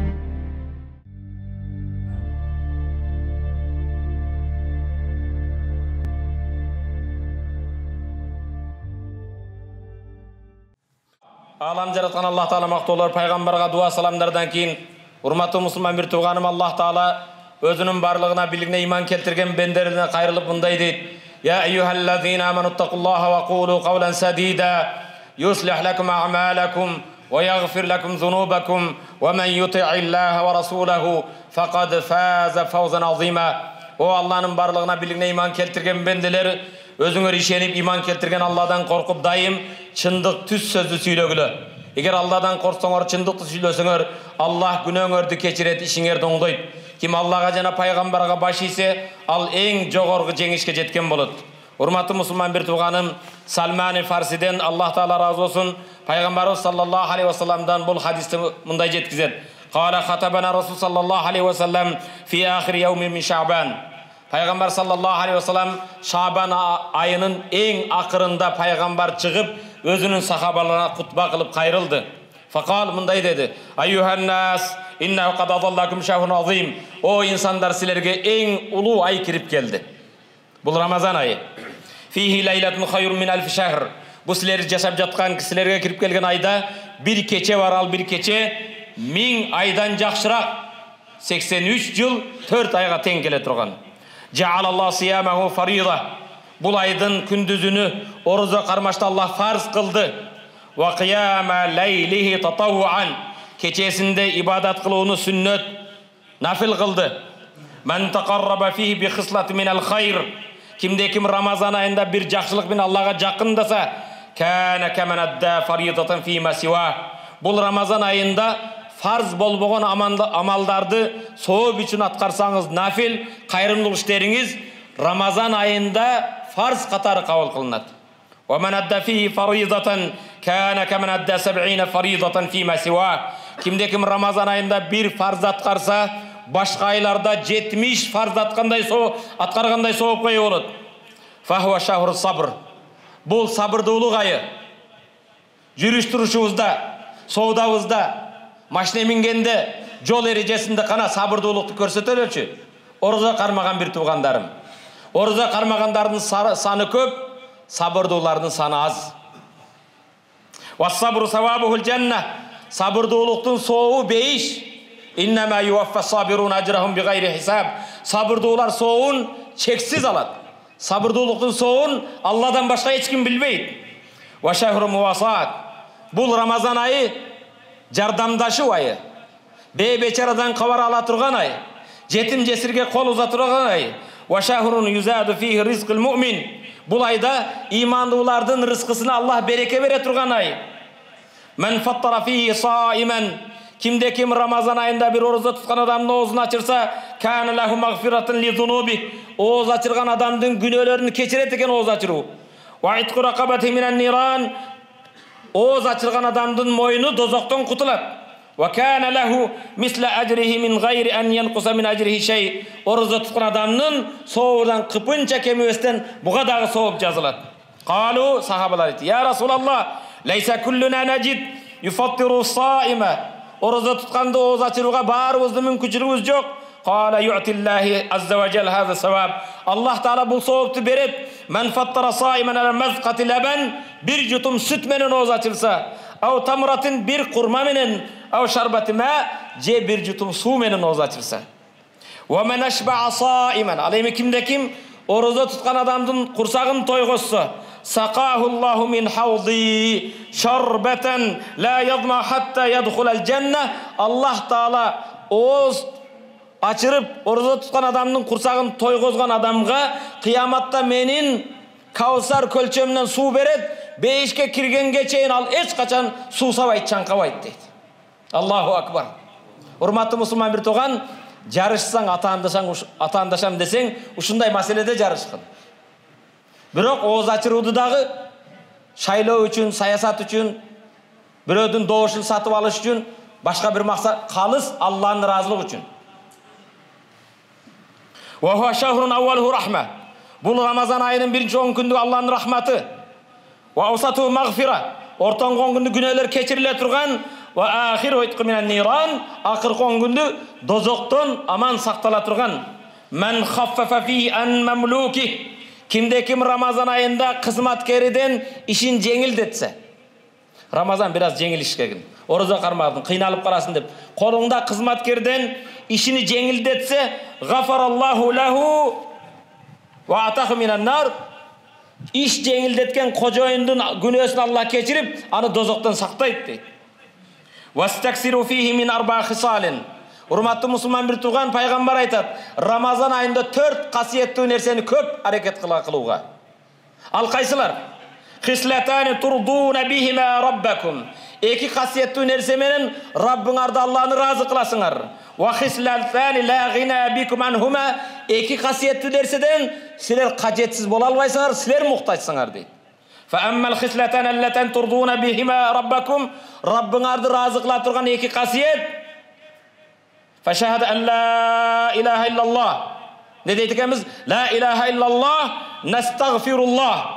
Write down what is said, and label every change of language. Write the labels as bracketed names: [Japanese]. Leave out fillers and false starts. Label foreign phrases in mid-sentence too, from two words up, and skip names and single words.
[Kyrgyz] Алам жараткан Аллах Таала мактоолор, пайгамбарга дуа саламдардан кийин, урматтуу мусулман бир тууганым, Аллах Таала өзүнүн барлыгына, бийлигине иман келтирген бендерине кайрылып мындай дейт: [Arabic] يا أيها الذين آمنوا اتقوا الله وقولوا قولا سديدا يصلح لكم أعمالكم ويغفر لكم ذنوبكم ومن يطع الله ورسوله فقد فاز فوزا عظيما. [Kyrgyz] О Алланын барлыгына, бийлигине иман келтирген бенделер, өзүңөр ишенип иман келтирген Алладан коркуп дайым чындык түз сөздү сүйлөгүлө. Эгер Алладан корксоңор, чындыкты сүйлөсөңөр, Аллах күнөөңөрдү кечирет, ишиңерди оңдойт. Ким Аллага жана пайгамбарга баш ийсе, ал эң жогорку жеңишке жеткен болот. Урматтуу мусулман бир тууганым, Салман Фарсиден, Аллах Таала разы болсун, пайгамбарыбыз [Arabic] صلى الله عليه وسلم [Kyrgyz] бул хадисти мындай жеткизет: [Arabic] قال خطبنا رسول صلى الله عليه وسلم في آخر يوم من شعبان. [Kyrgyz] Пайгамбар [Arabic] صلى الله عليه وسلم [Kyrgyz] Шаъбан айынын эң акырында пайгамбар чыгып, өзүнүн сахабаларына кутба кылып кайрылды. Факал мындай деди: [Arabic] أيها الناس إنه قد أظلكم شهر عظيم. [Kyrgyz] О инсандар, силерге эң улуу ай кирип келди. Бул Рамазан айы. [Arabic] فيه ليلة خير من ألف شهر. [Kyrgyz] Бу силер жашап жаткан, силерге кирип келген айда бир кече бар, ал бир кече 1000 айдан жакшыраак, 83 жыл 4 айга тең келе турган. [Arabic] جعل الله صيامه فريضة. [Kyrgyz] Бул айдын күндүзүнү орозо кармашты Аллах фарз кылды. [Arabic] وقيام ليله تطوعا. [Kyrgyz] Кечесинде ибадат кылууну сүннөт, нафил кылды. [Arabic] من تقرب فيه بخصلة من الخير. [Kyrgyz] Кимде ким Рамазан айында бир жакшылык менен Аллага жакындаса, [Arabic] كان كمن أدى فريضة فيما سواه. [Kyrgyz] Бул Рамазан айында фарз болбогон амалдарды сооп үчүн аткарсаңыз, нафил кайрымдуулук иштериңиз Рамазан айында фарз катары кабыл кылынат. [Arabic] ومن أدى فيه فريضة كان كمن أدى 70 فريضة فيما سواه. [Kyrgyz] Кимде ким Рамазан айында бир фарз аткарса, башка айларда 70 фарз аткаргандай соопко ээ болот. [Arabic] فهو شهر الصبر. [Kyrgyz] Бул сабырдуулук айы. Жүрүш турушубузда, соодабызда, машина мингенде, жол эрежесинде кана сабырдуулукту көрсөтөлөчү. Орозо кармаган бир туугандарым. Орозо кармагандардын саны көп, сабырдуулардын саны аз. [Arabic] والصبر ثوابه الجنة. [Kyrgyz] Сабырдуулуктун сообу бейиш. [Arabic] إنما يوفى الصابرون أجرهم بغير حساب. [Kyrgyz] Сабырдуулар сообун чексиз алат. Сабырдуулуктун сообун Алладан башка эч ким билбейт. [Arabic] وشهر المواساة. [Kyrgyz] Бул Рамазан айы жардамдашуу айы. Бечарадан кабар ала турган ай. Жетим жесирге кол уза турган ай. [Arabic] وشهر يزاد فيه رزق المؤمن. [Kyrgyz] Бул айда имандуулардын рызкысына Аллах береке бере турган ай. [Arabic] من فطر فيه صائما. [Kyrgyz] Кимде ким Рамазан айында бир орозо туткан адамдын оозун ачырса, [Arabic] كان له مغفرة لذنوبه. [Kyrgyz] Ооз ачырган адамдын күнөөлөрүн кечирет экен ооз ачыруу. [Arabic] وعتق رقبته من النار. [Kyrgyz] Ооз ачырган адамдын мойну дозоктон кутулат. [Arabic] وكان له مثل أجره من غير أن ينقص من أجره شيء. [Kyrgyz] Орозо туткан адамдын сообудан кыпынча кемебестен буга дагы сооп жазылат. Калу, сахабалар айтты: [Arabic] يا رسول الله ليس كلنا نجد يفطر الصائم. [Kyrgyz] Орозо тутканды ооз ачырууга баарыбыздын мүмкүнчүлүгүбүз жок. [Arabic] قال يعطي الله عز وجل هذا الثواب. [Kyrgyz] Аллах Таала бул соопту берет. [Arabic] من فطر صائما على مذقة لبن. [Kyrgyz] Бир жутум сүт менен ооз ачырса, [Arabic] أو تمرة [Kyrgyz] бир курма менен, [Arabic] أو شربة ماء, [Kyrgyz] же бир жутум суу менен ооз ачырса. [Arabic] ومن أشبع صائما. [Kyrgyz] Ал эми кимде ким орозо туткан адамдын курсагын тойгозсо, [Arabic] سقاه الله من حوضي شربة لا يظمأ حتى يدخل الجنة. [Kyrgyz] Аллах Таала ооз ачырып орозо туткан адамдын курсагын тойгозгон адамга кыяматта менин Каусар көлчөмүнөн суу берет, бейишке киргенге чейин ал эч качан суусабайт, чаңкабайт дейт. [Arabic] الله أكبر. [Kyrgyz] Урматтуу мусулман бир тууган, жарышсаң, атаандашам десең, ушундай маселеде жарышкын. Бирок ооз ачырууду дагы шайлоо үчүн, саясат үчүн, бирөөдүн добушун сатып алыш үчүн, башка бир максат, калыс Аллахтын ыраазылыгы үчүн. [Arabic] وهو شهر أوله رحمة. [Kyrgyz] Бул Рамазан айынын биринчи 10 күндүк Аллахтын рахматы. [Arabic] وأوسطه مغفرة. [Kyrgyz] Ортоңгон күндү күнөөлөр кечириле турган, [Arabic] وآخره عتق من النار, [Kyrgyz] акыркы 10 күндү дозоктон аман сактала турган. [Arabic] من خفف فيه عن مملوكه, [Kyrgyz] кимде ким Рамазан айында кызматкериден ишин жеңилдетсе. Рамазан бираз жеңил иш келген. Орозо кармадың, кыйналып каласың деп. Колуңда кызматкерден ишини жеңилдетсе, [Arabic] غفر الله له وأعتقه من النار. [Kyrgyz] Иш жеңилдеткен кожоюндун күнөөсүн Аллах кечирип, аны дозоктон сактайт дейт. [Arabic] واستكثروا فيه من أربع خصال. [Kyrgyz] Урматтуу мусулман бир тууган пайгамбар айтат, Рамазан айында 4 касиеттүү нерсени көп аракет кылууга. Ал кайсылар? [Arabic] خصلتان ترضون بهما ربكم. [Kyrgyz] Эки касиеттүү нерсе менен Раббыңарды, Аллахны разы кыласыңар. [Arabic] وخصلتان لا غنى بكم عنهما. [Kyrgyz] Эки касиеттүү нерседен силер кажетсиз боло албайсыңар, силер муктажсыңар дейт. [Arabic] فأما الخصلتان اللتان ترضون بهما ربكم. [Kyrgyz] Раббыңарды разы кыла турган эки касиет. [Arabic] فشهادة أن لا إله إلا الله. [Kyrgyz] Не дейт экенбиз? [Arabic] لا إله إلا الله, настагфируллах.